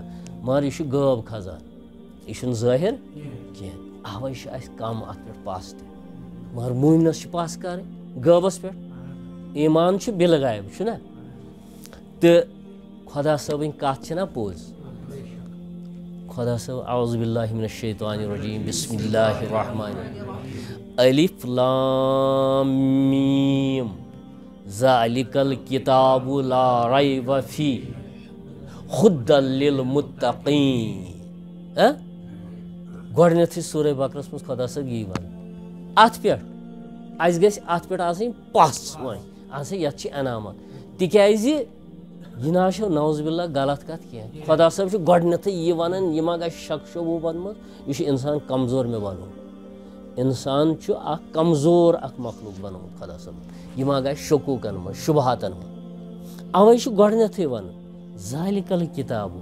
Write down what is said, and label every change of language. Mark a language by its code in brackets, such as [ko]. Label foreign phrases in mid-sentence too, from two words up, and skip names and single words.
[ks] مگر یہِ چھُ غٲب خزان یہِ چھُنہٕ ظٲہِر کینٛہہ اوے چھُ اَسہِ کم اتھ پٮ۪ٹھ پس تہِ مگر موٗمنس چھِ پس کرٕنۍ غٲبس پٮ۪ٹھ ایٖمان چھُ بِلہٕ غایب چھُنہ تہٕ خۄدا صٲبٕنۍ کتھ چھِ نہ پوٚز خۄدا صٲب [ar] اعوذ باللہ من الشیطان الرجیم بسم اللہ الرحمن الرحیم الف لام میم ذالک الکتاب لا ریب فیہ ھدی للمتقین [ks] گۄڈنیتھٕے سورہ بقرس منٛز خۄدا صٲب یی ونان اتھ پٮ۪ٹھ اسہِ گژھِ اتھ پٮ۪ٹھ آسٕنۍ پژھ وۄنۍ اہن سا یتھ چھِ انعامات تِکیازِ یہِ نہ حظ چھِ [ar] نعوذ باللہ [ks] غلط کتھ کینٛہہ خۄدا صٲب چھُ گۄڈنیتھٕے یہِ ونان یہِ ما گژھِ شک شبوٗبن منٛز یہِ چھُ انسان کمزور مےٚ بنومُت انسان چھُ اکھ کمزور اکھ مخلوق بنومُت خۄدا صٲبن یہِ ما گژھِ شکوٗکن منٛز شُبہاتن منٛز اوے چھُ گۄڈنیتھٕے ونان [ar] ذالِک الکتابو